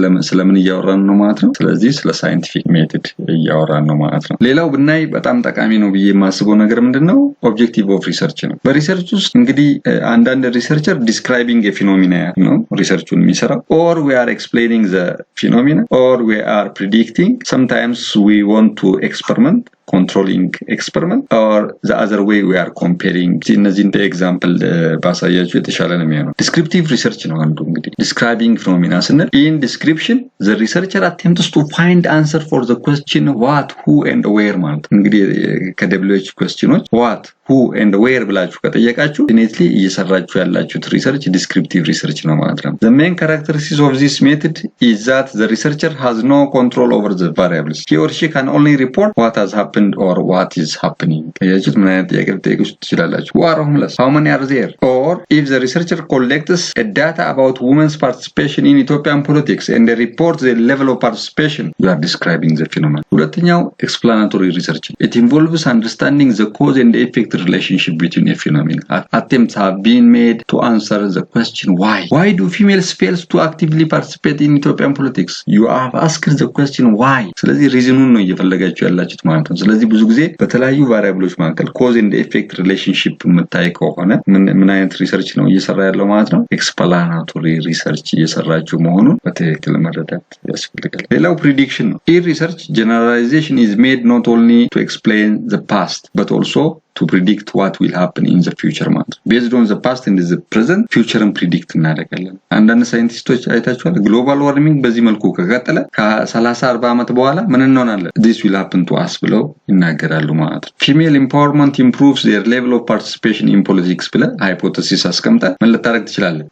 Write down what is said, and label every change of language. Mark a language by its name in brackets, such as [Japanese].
[Amharic] ስለምን እያወራን ነው ማለት ነው ስለዚህ ስለ scientific method እያወራን ነው ማለት ነው። ሌላው ብናይ በጣም ጠቃሚ ነው ብዬ የማስበው ነገር ምንድነው objective of research ነው። በሪሰርች ውስጥ እንግዲህ አንዳንድ ሪሰርቸር [English] describing a phenomena [Amharic] ነው ሪሰርቹን የሚሰራው [English] or we are explaining the phenomena or we are predicting sometimes we want to experiment controlling experiment or the other way we are comparing [Amharic] እነዚህን ኤግዛምፕል ባሳያችሁ የተሻለ ነው የሚሆነው። [English] descriptive research ነው አንዱ እንግዲህ describing phenomena ስንል in description the researcher attempts to find answer for the question what, who and where ማለት እንግዲህ ከWH questions what, who and where [Amharic] ብላችሁ ከጠየቃችሁ ኢኔትሊ እየሰራችሁ ያላችሁት ሪሰርች [English] descriptive research ነው ማለት ነው። the main characteristics of this method is that the researcher has no control over the variables. He or she can only report what has happened or what is happening. [Amharic] ያችሁት ምን አይነት ጥያቄ ልትጠይቁ ትችላላችሁ? [English] who are homeless? how many are there? or if the researcher collects a data about women's participation in Ethiopian politics and they report the level of participation, you are describing the phenomenon. [Amharic] ሁለተኛው [English] explanatory research. It involves understanding the cause and effect relationship between a phenomenon. Attempts have been made to answer the question why. Why do females fail to actively participate in Ethiopian politics? You have asked the question why. [Amharic] ስለዚህ ሪዝኑን ነው እየፈለጋችሁ ያላችሁት ማለት ነው። ስለዚህ ብዙ ጊዜ በተለያዩ ቫሪያብሎች መካከል [English] cause and effect relationship [Amharic] የምታይ ከሆነ ምን አይነት ሪሰርች ነው እየሰራ ያለው ማለት ነው? [English] explanatory research [Amharic] እየሰራችሁ መሆኑን በትክክል መረዳት ያስፈልጋል። [English] ሌላው prediction ነው። ይህ research generalization is made not only to explain the past but also to predict what will happen in the future [Amharic] ማለት [English] based on the past and the present [Amharic] futureን predict እናደርጋለን። አንዳንድ ሳይንቲስቶች አይታችኋል ግሎባል ዋርሚንግ በዚህ መልኩ ከቀጠለ ከ30-40 ዓመት በኋላ ምን እንሆናለን [English] this will happen to us [Amharic] ብለው ይናገራሉ ማለት ነው። [English] female empowerment improves their level of participation in politics [Amharic] ብለ ሃይፖቴሲስ አስቀምጠ ምን ልታረግ ትችላለህ?